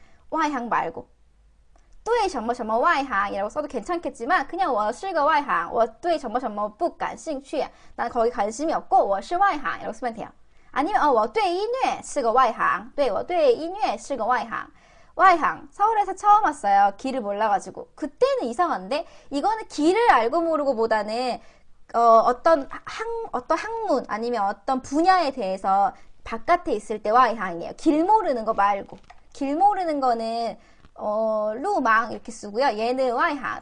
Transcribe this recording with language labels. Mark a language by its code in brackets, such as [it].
[ko] 와이항 말고 [zh] 对什么什么外行 [ko] 이라고 써도 괜찮겠지만 그냥 [zh] 我是个外行我对什么什么不感兴趣 [ko] 난 거기 관심이 없고 [zh] 我是外行 [ko] 이라고 쓰면 돼요. 아니면 [zh] 我对音乐是个外行对我对音乐是个外行 와이항. [ko] 서울에서 처음 왔어요. 길을 몰라가지고. 그때는 이상한데 이거는 길을 알고 모르고 보다는 어떤 학문 아니면 어떤 분야에 대해서 바깥에 있을 때 와이항이에요. 길 모르는 거 말고. 길 모르는 거는 루망 이렇게 쓰고요. 얘는 와이항.